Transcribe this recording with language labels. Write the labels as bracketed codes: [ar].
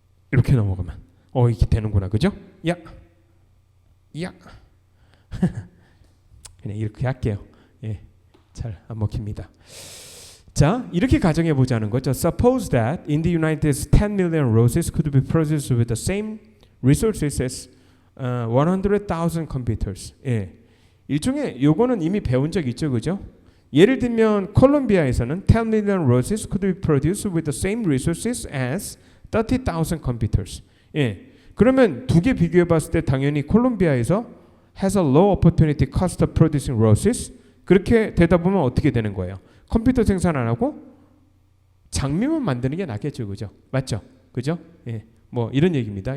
[ko] 이렇게 넘어가면 이렇게 되는구나, 그죠? 야 그냥 이렇게 할게요. 잘 안 먹힙니다. 자, 이렇게 가정해 보자는 거죠. [en] Suppose that in the United States 10 million roses could be produced with the same resources as 100,000 computers. [ko] 예. 일종의 요거는 이미 배운 적 있죠, 그죠? 예를 들면 콜롬비아에서는 [en] 10 million roses could be produced with the same resources as 30,000 computers. [ko] 예. 그러면 두 개 비교해 봤을 때 당연히 콜롬비아에서 [en] has a low opportunity cost of producing roses. [ko] 그렇게 되다 보면 어떻게 되는 거예요? 컴퓨터 생산 안 하고 장미만 만드는 게 낫겠죠, 그죠? 맞죠? 그죠? 예. 뭐 이런 얘기입니다.